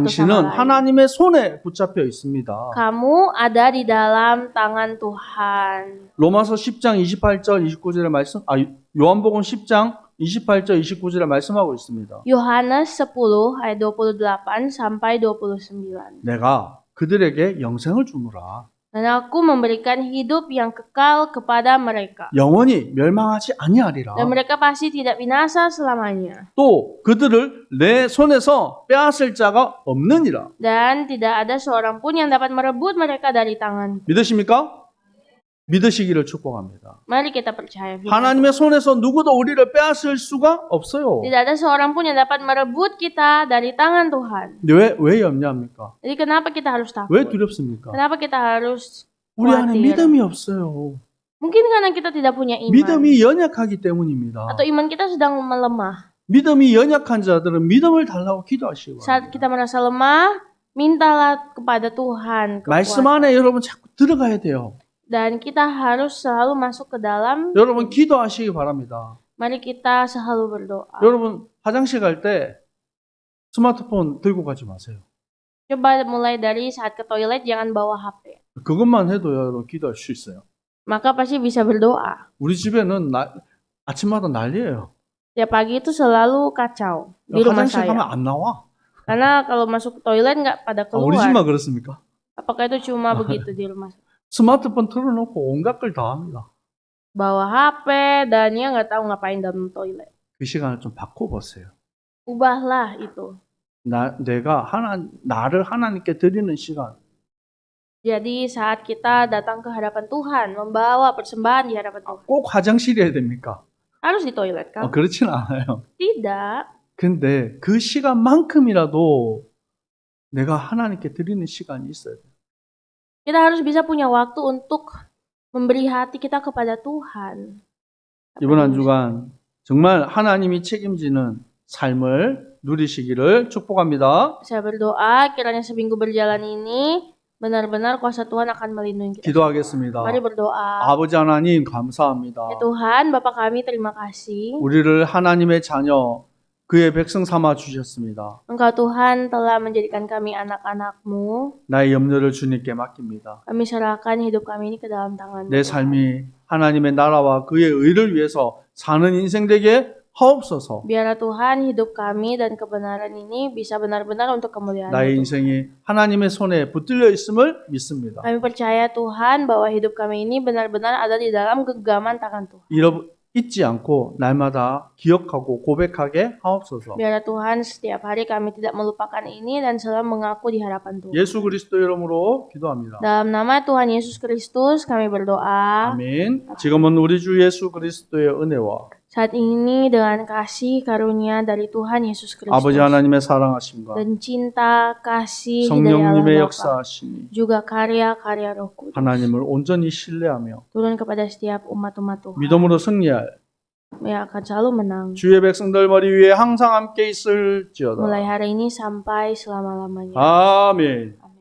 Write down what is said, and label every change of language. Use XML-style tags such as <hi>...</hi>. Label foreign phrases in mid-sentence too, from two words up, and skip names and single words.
<ko>당신은</ko> <id>sama lain.</id> <ko>하나님의 손에 붙잡혀 있습니다.</ko> <id>Kamu ada di dalam tangan Tuhan.</id> <ko>로마서 10장 28절 29절의 말씀, 요한복음 10장 28절 29절에 말씀하고 있습니다.</ko> <id>Yohanes 10 ayat 28 sampai 29.</id> <ko>내가 그들에게 영생을 주노라.</ko> <id>Dan aku memberikan hidup yang kekal kepada mereka.</id> <ko>영원히 멸망하지 아니하리라.</ko> <id>Dan mereka pasti tidak binasa selamanya.</id> <ko>또 그들을 내 손에서 빼앗을 자가 없느니라.</ko> <id>Dan tidak ada seorang pun yang dapat merebut mereka dari tanganku.</id> <ko>믿으십니까? 믿으시기를 축복합니다.</ko> <id>Mari kita percaya.</id> <ko>하나님의 손에서 누구도 우리를 빼앗을 수가 없어요.</ko> <id>Tidak ada seorang pun yang dapat merebut kita dari tangan Tuhan.</id> <ko>왜 염려합니까?</ko> <id>Jadi kenapa kita harus takut?</id> <ko>왜 두렵습니까?</ko> <id>Kenapa kita harus</id> <ko>우리 안에</ko> <id>khawatir?</id> <ko>믿음이 없어요.</ko> <id>Mungkin karena kita tidak punya iman.</id> <ko>믿음이 연약하기 때문입니다.</ko> <id>Atau iman kita sedang melemah.</id> <ko>믿음이 연약한 자들은 믿음을 달라고 기도하시기</ko> <id>Saat</id> <ko>바랍니다.</ko> <id>kita merasa lemah, mintalah kepada Tuhan</id> <ko>말씀</ko> <id>kekuatan.</id> <ko>안에 여러분 자꾸 들어가야 돼요.</ko> <id>Dan kita harus selalu masuk ke dalam.</id> <ko>여러분 기도하시기 바랍니다.</ko> <id>Mari kita selalu berdoa.</id> <ko>여러분 화장실 갈 때 스마트폰 들고 가지 마세요.</ko> <id>Coba mulai dari saat ke toilet jangan bawa HP.</id> <ko>그것만 해도요, 여러분 기도할 수 있어요.</ko> <id>Maka pasti bisa berdoa.</id> <ko>우리 집에는 아침마다 난리예요.</ko> <id>Tiap pagi itu selalu kacau di rumah</id> <ko>화장실 가면</ko> <id>saya.</id> <ko>안 나와.</ko> <id>Karena kalau masuk ke toilet nggak pada</id> <ko>우리</ko> <id>keluar.</id> <ko>집만 그렇습니까?</ko> <id>Apakah itu cuma begitu di rumah saya?</id> <ko>스마트폰 틀어놓고 온갖 걸 다 합니다.</ko> <id>Bawa HP dan dia nggak tahu ngapain dalam toilet.</id> <ko>그 시간을 좀 바꿔보세요.</ko> <id>Ubahlah itu.</id> <ko>내가 나를 하나님께 드리는 시간.</ko> <id>Jadi saat kita datang ke hadapan Tuhan, membawa persembahan di hadapan Tuhan.</id> <ko>꼭 화장실이어야 됩니까?</ko> <id>Harus di toilet kan?</id> <ko>그렇진 않아요.</ko> <id>Tidak.</id> <ko>근데 그 시간만큼이라도 내가 하나님께 드리는 시간이 있어야 돼요.</ko> <id>Kita harus bisa punya waktu untuk memberi hati kita kepada Tuhan.</id> <ko>이번 한 주간 정말 하나님이 책임지는 삶을 누리시기를 축복합니다.</ko> <id>Saya berdoa kiranya seminggu berjalan ini benar-benar kuasa Tuhan akan melindungi kita.</id> <ko>기도하겠습니다.</ko> <id>Mari berdoa.</id> <ko>아버지 하나님 감사합니다.</ko> <id>Ya Tuhan, Bapa kami terima kasih.</id> <ko>우리를 하나님의 자녀, 그의 백성 삼아 주셨습니다.</ko> <id>Engkau Tuhan telah menjadikan kami anak-anak-Mu.</id> <ko>나의 염려를 주님께 맡깁니다.</ko> <id>Kami serahkan hidup kami ini ke dalam tangan-Mu.</id> <ko>내 삶이 하나님의 나라와 그의 의를 위해서 사는 인생 되게 하옵소서.</ko> <id>Biarlah Tuhan hidup kami dan kebenaran ini bisa benar-benar untuk kemuliaan</id> <ko>나의</ko> <id>Tuhan.</id> <ko>인생이 하나님의 손에 붙들려 있음을 믿습니다.</ko> <id>Kami percaya Tuhan bahwa hidup kami ini benar-benar ada di dalam genggaman tangan Tuhan.</id> <ko>잊지 않고 날마다 기억하고 고백하게 하옵소서.</ko> <id>Biarlah Tuhan setiap hari kami tidak melupakan ini dan selalu mengaku di hadapan Tuhan.</id> <ko>예수 그리스도 이름으로 기도합니다.</ko> <id>Dalam nama Tuhan Yesus Kristus kami berdoa.</id> <ko>아멘. 지금은 우리 주 예수 그리스도의 은혜와</ko> <id>Saat ini dengan kasih karunia dari Tuhan Yesus Kristus</id> <ko>아버지 하나님의 사랑하심과</ko> <id>dan cinta kasih dari</id> <ko>성령님의</ko> <id>Allah Bapa,</id> <ko>역사하심이</ko> <id>juga karya-karya Roh Kudus</id> <ko>하나님을 온전히 신뢰하며</ko> <id>turun kepada setiap umat-umat Tuhan</id> <ko>믿음으로 승리할</ko> <id>yang akan selalu menang</id> <ko>주의 백성들 머리 위에 항상 함께 있을지어다.</ko> <id>mulai hari ini sampai selama-lamanya.</id> <ko>아멘.</ko>